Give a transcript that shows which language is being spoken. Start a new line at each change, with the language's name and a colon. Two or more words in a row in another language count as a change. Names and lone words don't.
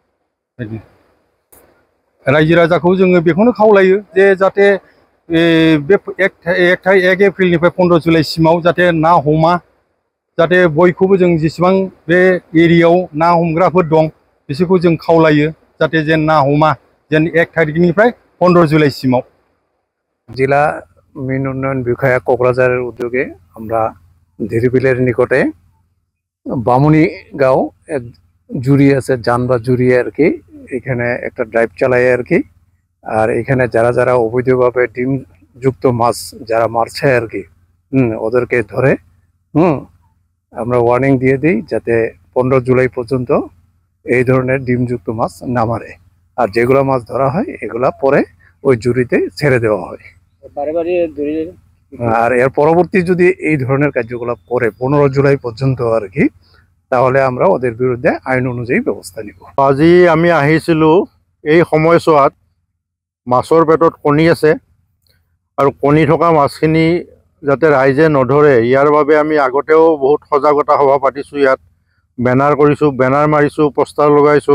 Bodo: रायजो राजाखौ जोङो बेखौनो खावलायो जे जाहाथे बे 1 एप्रिलनिफ्राय 15 जुलाइसिमाव जाहाथे ना हमा। जाहाथे बयखौबो जों जेसेबां बे एरियायाव ना हमग्राफोर दं बिसोरखौ जों खावलायो जाहाथे जेन ना हमा, जेन 1 तारिखनिफ्राय 15 जुलाइसिमाव।
Bangla: जिला मीन उन्नयन বিষয়া কোকরাঝারের উদ্যোগে আমরা ধীরবিলের নিকটে বামুনি গাঁও এক জুড়ি আছে, জান বা জুড়ি আর কি, এখানে একটা ড্রাইভ চালায় আর কি। আর এখানে যারা যারা অবৈধভাবে ডিম যুক্ত মাছ যারা মারছে আর কি, ওদেরকে ধরে আমরা ওয়ার্নিং দিয়ে দিই যাতে 15 জুলাই পর্যন্ত এই ধরনের ডিমযুক্ত মাছ না মারে। আর যেগুলো মাছ ধরা হয় এগুলা পরে ওই জুড়িতে ছেড়ে দেওয়া হয়। আর এর পরবর্তী যদি এই ধরনের কার্যকলাপ করে 15 জুলাই পর্যন্ত আর কি, তাহলে আমরা ওদের বিরুদ্ধে আইন অনুযায়ী ব্যবস্থা নিব।
Assamese: আজি আমি আহিছিলোঁ এই সময়ছোৱাত মাছৰ পেটত কণী আছে আৰু কণী থকা মাছখিনি যাতে ৰাইজে নধৰে ইয়াৰ বাবে আমি আগতেও বহুত সজাগতা সভা পাতিছোঁ। ইয়াত বেনাৰ কৰিছোঁ, বেনাৰ মাৰিছোঁ, পোষ্টাৰ লগাইছোঁ।